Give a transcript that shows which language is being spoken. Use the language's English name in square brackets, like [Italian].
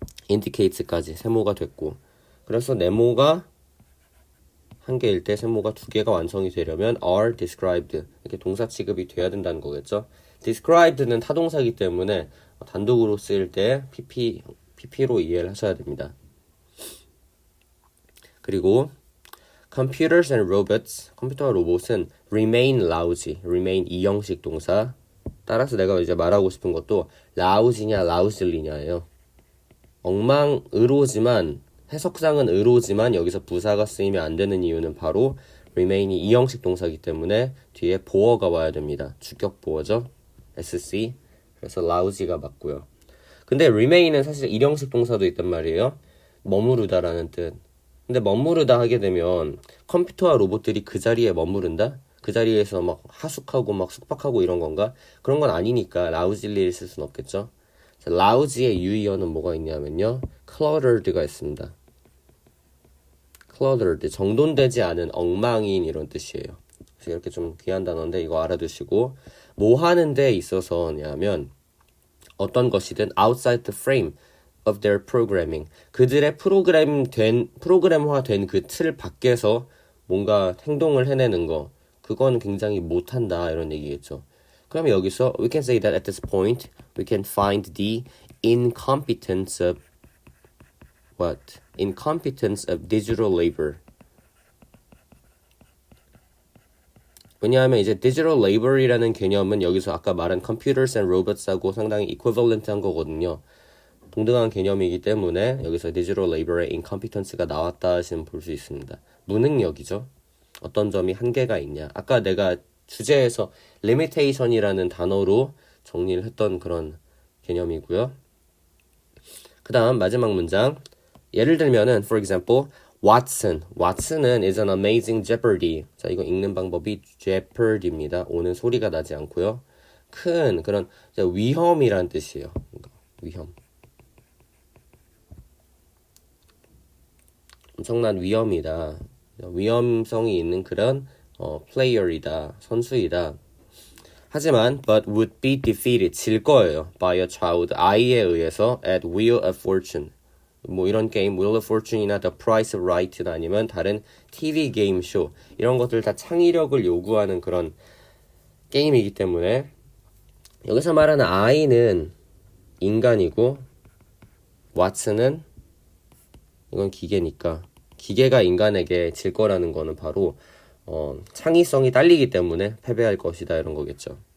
[Korean] indicate까지 세모가 됐고, 그래서 네모가 한 개일 때 세모가 두 개가 완성이 되려면 [English] are described [Korean] 이렇게 동사 취급이 돼야 된다는 거겠죠. described는 타동사이기 때문에 단독으로 쓰일 때 pp로 이해를 하셔야 됩니다. 그리고 [English] computers and robots, [Korean] 컴퓨터와 로봇은 [English] remain lousy, [Korean] remain 이형식 동사. 따라서 내가 이제 말하고 싶은 것도 lousy냐 lousely냐예요. 엉망으로지만 해석상은 의로지만 여기서 부사가 쓰이면 안 되는 이유는 바로 remain이 이형식 동사이기 때문에 뒤에 보어가 와야 됩니다. 주격 보어죠. SC. 그래서 lousy가 맞고요. 근데 remain은 사실 일형식 동사도 있단 말이에요. 머무르다라는 뜻. 근데 머무르다 하게 되면 컴퓨터와 로봇들이 그 자리에 머무른다? 그 자리에서 막 하숙하고 막 숙박하고 이런 건가? 그런 건 아니니까 lousily 쓸 수는 없겠죠. lousy의 유의어는 뭐가 있냐면요. cluttered가 있습니다. cluttered, 정돈되지 않은 엉망인 이런 뜻이에요. 그래서 이렇게 좀 귀한 단어인데 이거 알아두시고 뭐 하는 데 있어서냐면 어떤 것이든 [English] outside the frame of their programming. [Korean] 그들의 프로그램화된 그 틀 밖에서 뭔가 행동을 해내는 거. 그건 굉장히 못한다 이런 얘기겠죠. 그럼 여기서 [English] we can say that at this point we can find the incompetence of what? Incompetence of digital labor. [Korean] 왜냐하면 이제 digital labor이라는 개념은 여기서 아까 말한 [English] computers and robots [Korean] 하고 상당히 equivalent한 거거든요. 동등한 개념이기 때문에 여기서 digital labor의 incompetence가 나왔다 하시면 볼 수 있습니다. 무능력이죠. 어떤 점이 한계가 있냐. 아까 내가 주제에서 limitation이라는 단어로 정리를 했던 그런 개념이고요. 그 다음 마지막 문장. 예를 들면은 [English] for example Watson은 is an amazing jeopardy. [Korean] 자, 이거 읽는 방법이 jeopardy입니다. 오는 소리가 나지 않고요. 큰 그런 위험이란 뜻이에요. 위험. 엄청난 위험이다. 위험성이 있는 그런 플레이어이다. 선수이다. 하지만 [English] but would be defeated. [Korean] 질 거예요. [English] by a child. [Korean] 아이에 의해서 [English] at wheel of fortune. [Korean] 뭐 이런 게임 Wheel of Fortune이나 The Price of Right나 아니면 다른 TV 게임 쇼 이런 것들 다 창의력을 요구하는 그런 게임이기 때문에 여기서 말하는 아이는 인간이고 왓슨은 이건 기계니까 기계가 인간에게 질 거라는 거는 바로 창의성이 딸리기 때문에 패배할 것이다 이런 거겠죠.